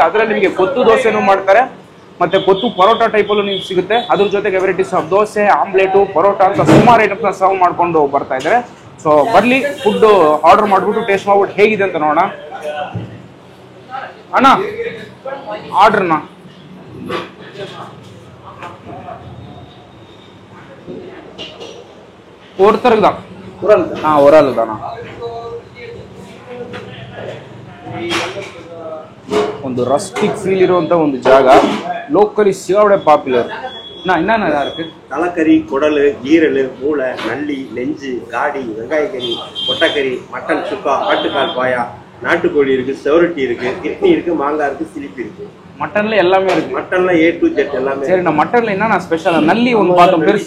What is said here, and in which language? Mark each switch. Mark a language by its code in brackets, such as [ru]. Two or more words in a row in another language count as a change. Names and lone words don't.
[kn] ಅದರಲ್ಲಿ ನಿಮಗೆ ಕೊತ್ತು ದೋಸೆನೂ ಮಾಡ್ತಾರೆ, ಮತ್ತೆ ಕೊತ್ತು ಪರೋಟ ಟೈಪಲ್ಲೂ ನಿಮ್ಗೆ ಸಿಗುತ್ತೆ. ಅದ್ರ ಜೊತೆಗೆ [en] varieties of [kn] ದೋಸೆ, ಆಮ್ಲೆಟು, ಪರೋಟ ಅಂತ ಸುಮಾರು ಐಟಮ್ಸ್ನ ಸರ್ವ್ ಮಾಡ್ಕೊಂಡು ಬರ್ತಾ ಇದ್ದಾರೆ. ಸೊ ಬರ್ಲಿ, [en] food order [kn] ಮಾಡ್ಬಿಟ್ಟು ಟೇಸ್ಟ್ ಮಾಡ್ಬಿಟ್ಟು ಹೇಗಿದೆ ಅಂತ ನೋಡೋಣ. ಅಣ್ಣ ಆರ್ಡ್ರಣ್ಣ. [ta] ஒருத்தருக்கு தான். ஒரு ஆள் தானா? [kn] ಒಂದು [en] rustic feel [kn] ಇರುವಂತ ಒಂದು ಜಾಗ. ಲೋಕಲಿ ಸಿಗಾವಡೆ ಪಾಪ್ಯುಲರ್. [ta] என்னென்ன இருக்கு? தலைக்கறி, குடல், ஈரல், மூளை, நல்லி, நெஞ்சு, காடி, வெங்காயக்கறி, கொட்டைக்கறி, மட்டன் சுக்கா, ஆட்டுக்கால் பாயா, நாட்டுக்கோழி இருக்கு, செவரட்டி இருக்கு, கிட்னி இருக்கு, மாங்காய் இருக்கு, சிலிப்பி இருக்கு. மட்டன்ல எல்லாமே இருக்கு. மட்டன்ல [en] A to Z [ta] எல்லாமே. சரி, நான் மட்டன்ல என்னன்னா ஸ்பெஷல் நல்லி ஒன்று பார்த்தோம் பெருசா.